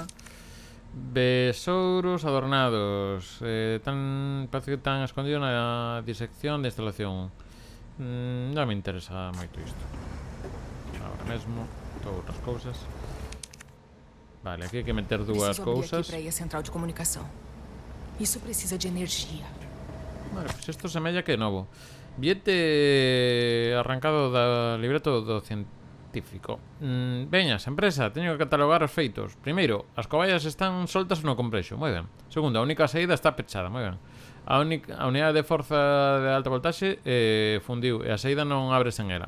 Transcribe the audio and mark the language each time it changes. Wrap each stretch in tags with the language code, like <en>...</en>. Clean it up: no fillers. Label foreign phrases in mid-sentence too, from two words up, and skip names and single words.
<pt>Besouros adornados.</pt> <gl>Parece que están escondidos na disección de instalación. Non me interesa moito isto. Ahora mesmo, todas outras cousas. Vale, aquí hai que meter dúas</gl> <pt>Preciso abrir</pt> <gl>cousas.</gl> <pt>aqui para ir à central de comunicação. Isso precisa de energia.</pt> <gl>Vale, pois isto semella que é novo. Billete arrancado da libreto do científico. Veñas, empresa, teño que catalogar os feitos. Primeiro, as coballas están soltas no complexo. Moi ben. Segundo, a única saída está pechada. Moi ben. A unidade de forza de alta voltaxe fundiu e a saída non abre sen ela.</gl>